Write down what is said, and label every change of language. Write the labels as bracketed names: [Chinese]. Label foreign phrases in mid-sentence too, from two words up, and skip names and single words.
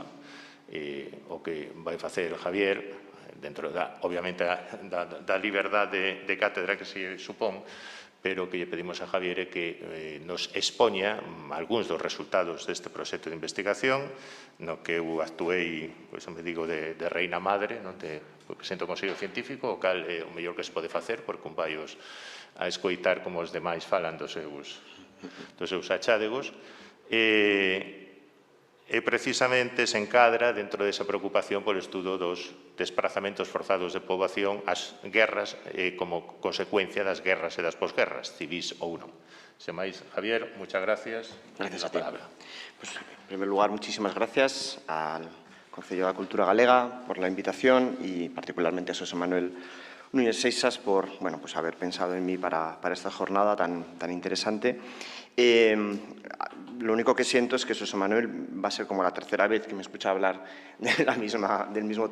[Galician] O que vai facer Javier, dentro, obviamente, da liberdade de cátedra que se supón, pero o que lle pedimos a Javier é que nos expoña algúns dos resultados deste proxecto de investigación, no que eu actuei, pois me digo, de [Spanish] reina madre, [Galician] porque presento o Consello Científico, o cal é o mellor que se pode facer, porque un vai a escoitar como os demais falan dos seus achádegos, e precisamente se encadra dentro desa preocupación polo estudo dos desplazamentos forzados de poboación ás guerras como consecuencia das guerras e das posguerras, civís ou non. Sen máis, Javier, [Spanish] muchas gracias. Gracias a ti. Pues, en primer lugar, muchísimas gracias al Concello da Cultura Galega por la invitación y particularmente a Xosé Manuel Núñez Seixas por haber pensado en mí para esta jornada tan interesante. Lo único que siento es que Xosé Manuel va a ser como la tercera vez que me escucha hablar del mismo